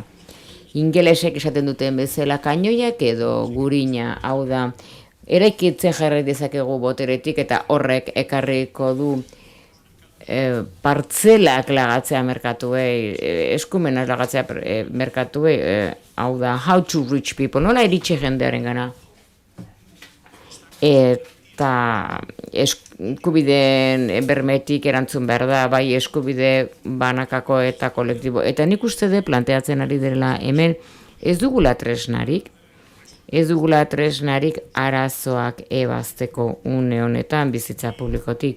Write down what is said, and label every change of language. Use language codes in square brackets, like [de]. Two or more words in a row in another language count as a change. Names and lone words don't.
[eu] Ingelesek esaten duten bezala kainoiak edo gurina, hau da, eraikitzen jarri dezakegu boteretik, eta horrek ekarriko du partzelak lagatzea merkatuei, eskumenak lagatzea merkatuei, hau da, [en] how to reach people, [eu] nola iritsi jendearen gana. Eta eskubideen bermetik erantzun behar da, bai eskubide banakako eta kolektibo. Eta nik uste de planteatzen ari dela hemen ez dugula tresnarik, arazoak ebazteko une honetan bizitza publikotik.